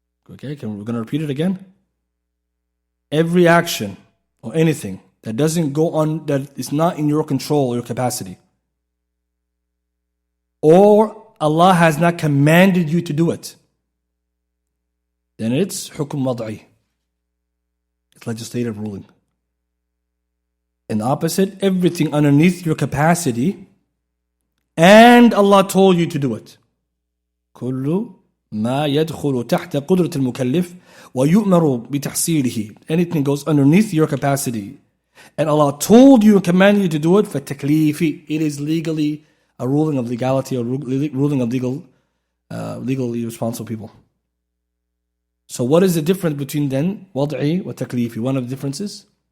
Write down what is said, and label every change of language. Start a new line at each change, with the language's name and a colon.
English: Okay, we're going to repeat it again. Every action or anything that doesn't go on, that is not in your control or your capacity, or Allah has not commanded you to do it, then it's hukm wad'i. It's legislative ruling. And the opposite, everything underneath your capacity, and Allah told you to do it.
Arabic: كل ما يدخل تحت قدرة المكلف ويؤمر بتحصيله.
English: Anything goes underneath your capacity, and Allah told you and commanded you to do it, فَالتَّكْلِيفِ. It is legally a ruling of legality, or ruling of legally responsible people. So what is the difference between then wad'i wa taklifi? One of the differences?